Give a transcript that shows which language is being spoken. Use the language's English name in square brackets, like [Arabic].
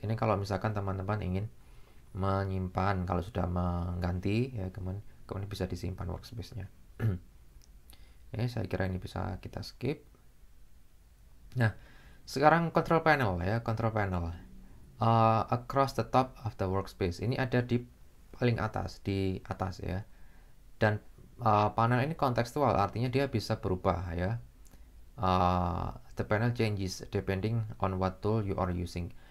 [Indonesian] Ini kalau misalkan teman-teman ingin menyimpan, kalau sudah mengganti ya, kemudian bisa disimpan workspace-nya. Ya, saya kira ini bisa kita skip. Nah, sekarang control panel ya, control panel. [English] Across the top of the workspace. [Indonesian] Ini ada di paling atas, ya. Dan panel ini kontekstual, artinya dia bisa berubah ya. [English] The panel changes depending on what tool you are using.